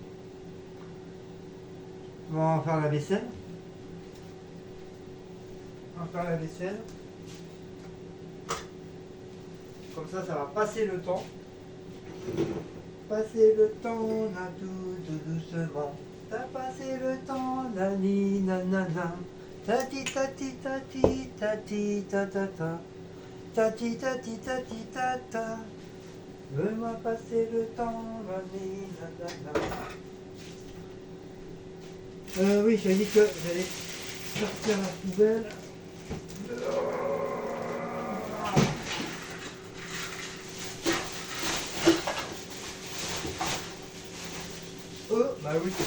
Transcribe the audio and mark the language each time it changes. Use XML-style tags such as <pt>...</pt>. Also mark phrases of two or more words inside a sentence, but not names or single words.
<fr>On va faire la vaisselle. Comme ça va passer le temps. Passer le temps, na tout doucement. T'as passé le temps, nani nanana. Tati tati tati tati tatata. Tati tati tati tata. Veux-moi passer le temps, nani nanana. Oui, j'ai dit que j'allais sortir la poubelle. Bah oui.</fr>